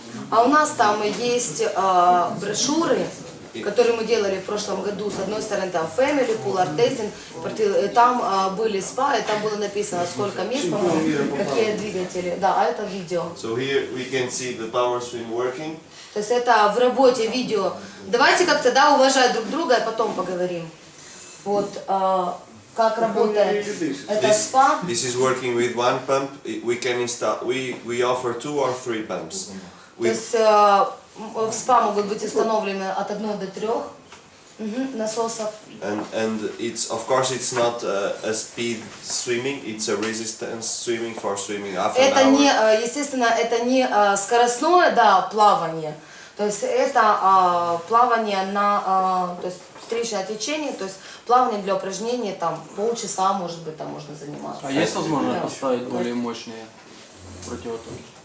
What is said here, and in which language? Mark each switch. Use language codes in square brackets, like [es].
[ru] А у нас там есть брошюры, которые мы делали в прошлом году. С одной стороны там Family, Pool, Artisan, Portcril, там были спа, и там было написано, сколько мест, по-моему, какие двигатели. Да, а это видео. [en] So here we can see the power swing working. [ru] То есть это в работе видео. Давайте как-то, да, уважать друг друга, и потом поговорим. Вот как работает это спа. [en] This is working with 1 pump. We can install. We offer 2 or 3 pumps. [ru] То есть в спа могут быть установлены от 1 до 3 насосов. [en] And it's, of course, it's not a speed swimming. It's a resistance swimming for swimming half an [ru] Это [en] hour. [ru] не, естественно, это не скоростное, да, плавание. То есть это плавание на, то есть встречное течение, то есть плавание для упражнений там полчаса, может быть, там можно заниматься. А есть возможность поставить более мощные противотоки?